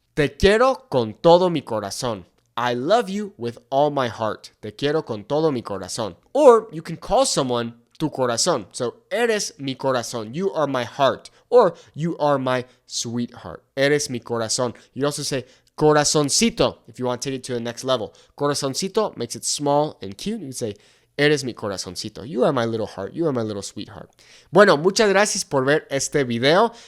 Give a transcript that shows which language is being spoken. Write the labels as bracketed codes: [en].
[es] Te quiero con todo mi corazón. [en] I love you with all my heart. [es] Te quiero con todo mi corazón. [en] Or you can call someone [es] tu corazón. [en] So, [es] eres mi corazón. [en] You are my heart. Or you are my sweetheart. [es] Eres mi corazón. [en] You also say corazoncito if you want to take it to the next level. Corazoncito makes it small and cute. You can say, [es] eres mi corazoncito. [en] You are my little heart. You are my little sweetheart. [es] Bueno, muchas gracias por ver este video.